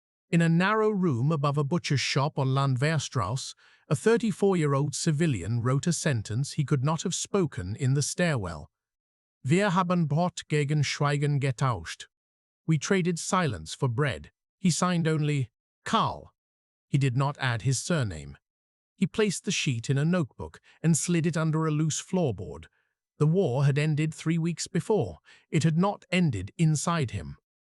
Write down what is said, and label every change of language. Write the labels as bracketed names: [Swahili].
[English] In a narrow room above a butcher's shop on Landwehrstrasse, a 34-year-old civilian wrote a sentence he could not have spoken in the stairwell. [German] Wir haben Brot gegen Schweigen getauscht. [English] We traded silence for bread. He signed only Karl. He did not add his surname. He placed the sheet in a notebook and slid it under a loose floorboard. The war had ended 3 weeks before. It had not ended inside him.